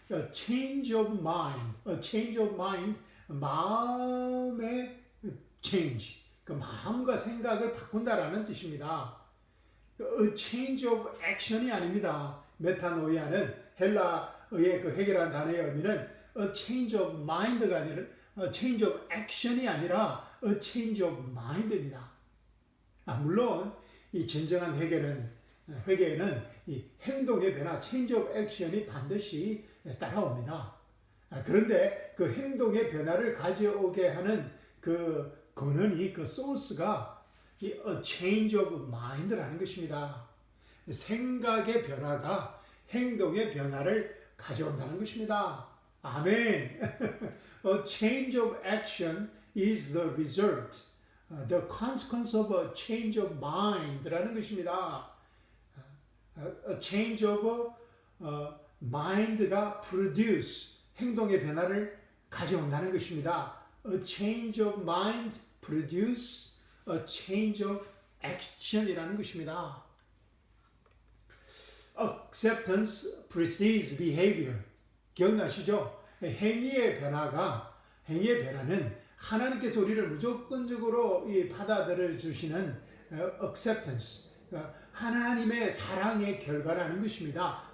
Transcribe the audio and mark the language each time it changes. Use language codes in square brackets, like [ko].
[en] A change of mind, a change of mind, 마음의 change, [ko] 그 마음과 생각을 바꾼다라는 뜻입니다. A change of action이 아닙니다. 메타노이아는 헬라어의 그 회개라는 단어의 의미는 a change of mind가 아니라 a change of action이 아니라 a change of mind입니다. 물론 이 진정한 회개에는 이 행동의 변화, change of action이 반드시 따라옵니다. 그런데 그 행동의 변화를 가져오게 하는 그 근원이, 그 소스가 이 a change of mind라는 것입니다. 생각의 변화가 행동의 변화를 가져온다는 것입니다. [en] 아멘. A change of action is the result, the consequence of a change of mind [ko] 라는 것입니다. [en] A change of mind가 produce, [ko] 행동의 변화를 가져온다는 것입니다. [en] A change of mind produce a change of [ko] action이라는 것입니다. [en] Acceptance precedes behavior. [ko] 기억나시죠? 행위의 변화는 하나님께서 우리를 무조건적으로 받아들여 주시는 acceptance, 하나님의 사랑의 결과라는 것입니다.